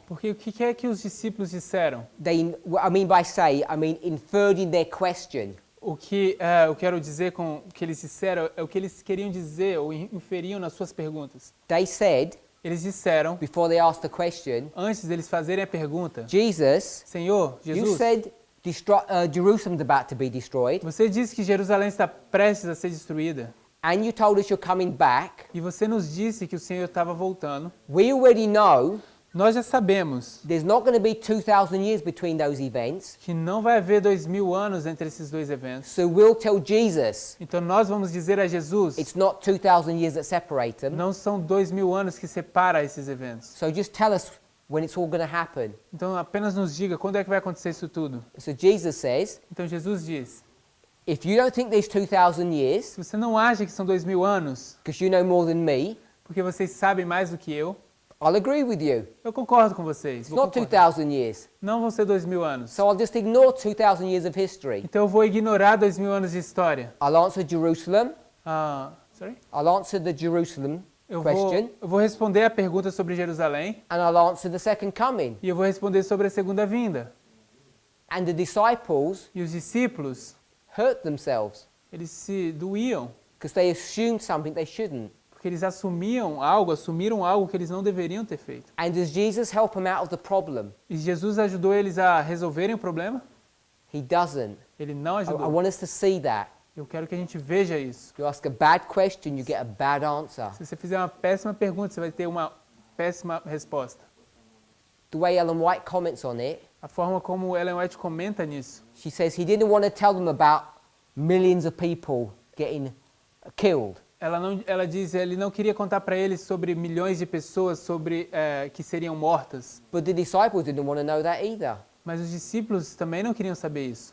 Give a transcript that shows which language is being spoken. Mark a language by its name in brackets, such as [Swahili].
[Portuguese] Porque o que é que os discípulos disseram? [English] I mean by say, I mean inferred in their question. [Portuguese] O que eu quero dizer com o que eles disseram é o que eles queriam dizer ou inferiam nas suas perguntas. [English] They said, [Portuguese] Eles disseram, [English] before they asked the question, [Portuguese] antes deles fazerem a pergunta, [English] Jesus, [Portuguese] Senhor, [English] you [Portuguese] Jesus, [English] said Jerusalem's about to be destroyed, [Portuguese] você disse que Jerusalém está prestes a ser destruída. [English] and you told us you're coming back. [Portuguese] E você nos disse que o Senhor estava voltando. [English] We already know [Portuguese] Nós já sabemos [English] there's not going to be 2,000 years between those events. [Portuguese] que não vai haver 2000 anos entre esses dois eventos. [English] So we'll tell Jesus [Portuguese] Então nós vamos dizer a Jesus, [English] it's not 2,000 years that separate them. [Portuguese] não são 2000 anos que separa esses eventos. [English] So just tell us when it's all going to happen. [Portuguese] Então apenas nos diga quando é que vai acontecer isso tudo. [English] So Jesus says, [Portuguese] Então Jesus diz, [English] if you don't think there's 2,000 years, [Portuguese] se você não acha que são 2000 anos, [English] because you know more than me, [Portuguese] porque vocês sabem mais do que [English] I'll agree with you. [Portuguese] eu concordo com vocês. [English] It's [Portuguese] vou [English] not [Portuguese] concordar. [English] 2,000 years. [Portuguese] Não vão ser 2000 anos. [English] So I'll just ignore 2,000 years of history. [Portuguese] Então eu vou ignorar 2000 anos de história. [English] I'll answer Jerusalem. Sorry? I'll answer the Jerusalem [Portuguese] Eu [English] question, [Portuguese] vou responder a pergunta sobre Jerusalém [English] and I'll answer the second coming. [Portuguese] e eu vou responder sobre a segunda vinda. [English] And the disciples [Portuguese] E os discípulos, [English] hurt themselves [Portuguese] eles se doíam, [English] because they assumed something they shouldn't. [Portuguese] porque eles assumiram algo que eles não deveriam ter feito. [English] And does Jesus help them out of the problem? [Portuguese] E Jesus ajudou eles a resolverem o problema? [English] He doesn't. [Portuguese] Ele não [English] I [Portuguese] ajudou. [English] want us to see that. [Portuguese] Eu quero que a gente veja isso. [English] You ask a bad question, you get a bad answer. [Portuguese] Se você fizer uma péssima pergunta, você vai ter uma péssima resposta. [English] The way Ellen White comments on it, [Portuguese] A forma como Ellen White comenta nisso, [English] she says he didn't want to tell them about millions of people getting killed. [Portuguese] ela diz ele não queria contar para eles sobre milhões de pessoas que seriam mortas. [English] But the disciples didn't want to know that either, [Portuguese] Mas os discípulos também não queriam saber isso.